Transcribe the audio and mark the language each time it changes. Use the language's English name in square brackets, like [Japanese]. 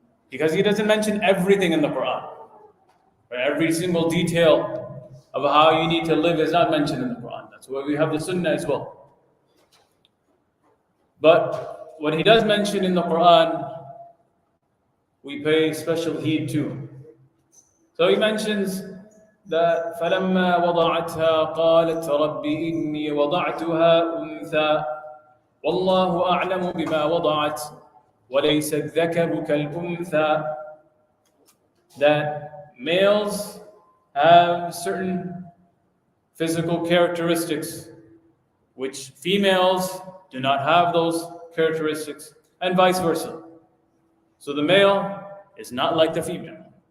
[English] Because He doesn't mention everything in the Quran. Every single detail of how you need to live is not mentioned in the Quran. That's why we have the Sunnah as well. But what He does mention in the Quran, we pay special heed to. So He mentions that [Arabic] فَلَمَّا وَضَعَتْهَا قَالَتْ رَبِّ إِنِّي وَضَعْتُهَا أُنْثَى وَاللَّهُ أَعْلَمُ بِمَا وَضَعَتْ وَلَيْسَ الذَّكَرُ كَالْأُنْثَى. [English] That males have certain physical characteristics which females do not have those characteristics, and vice versa. So the male is not like the female.